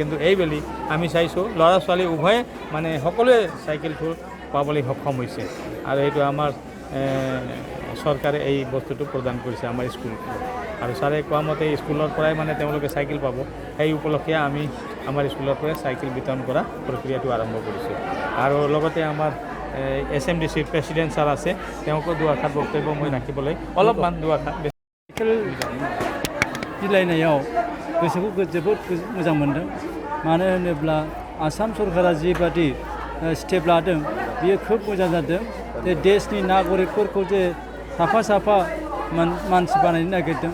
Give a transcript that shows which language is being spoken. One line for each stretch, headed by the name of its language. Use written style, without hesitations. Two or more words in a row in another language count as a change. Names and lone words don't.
Assamese: কিন্তু এইবেলি আমি চাইছোঁ ল'ৰা ছোৱালী উভয়ে মানে সকলোৱে চাইকেলটো পাবলৈ সক্ষম হৈছে আৰু এইটো আমাৰ চৰকাৰে এই বস্তুটো প্ৰদান কৰিছে আমাৰ স্কুলটো। আৰু ছাৰে কোৱা মতে স্কুলৰ পৰাই মানে তেওঁলোকে চাইকেল পাব, সেই উপলক্ষে আমি আমাৰ স্কুলৰ পৰাই চাইকেল বিতৰণ কৰা প্ৰক্ৰিয়াটো আৰম্ভ কৰিছোঁ। আৰু লগতে আমাৰ SMDCৰ প্ৰেচিডেণ্ট ছাৰ আছে, তেওঁকো দুআষাৰ বক্তব্য মই ৰাখিবলৈ অলপমান দুআষাৰ
Bodo: साइकेल बिलाइनायाव गोसोखौ जोबोद मोजां मोनदों। मानो होनोब्ला आसाम सरकारा जिबादि स्टेप लादों बियो खोब मोजां जादों। जे देशनि नागरिकफोरखौ जे साफा साफा मानसि बानायनो नागिरदों।